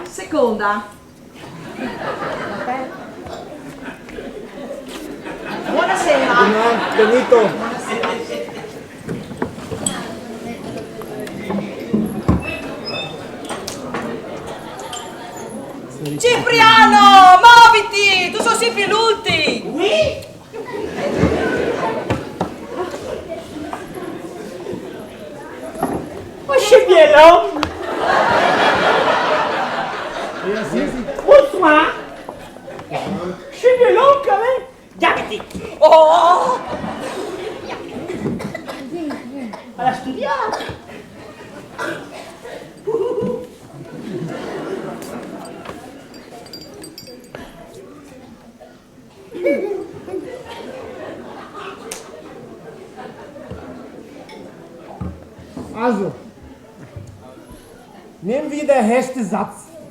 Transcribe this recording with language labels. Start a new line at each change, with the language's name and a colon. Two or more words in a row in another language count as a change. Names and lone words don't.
Italian: Seconda. Buonasera. Benito. Cipriano, muoviti! Tu sono sempre l'ultimo!
French: Oui? Oh, c'est bien l'homme. Bonsoir. C'est bien l'homme quand même.
Italian: Chiamati! Oh! Alla studiata.
German: Also, nehmen wir den ersten Satz.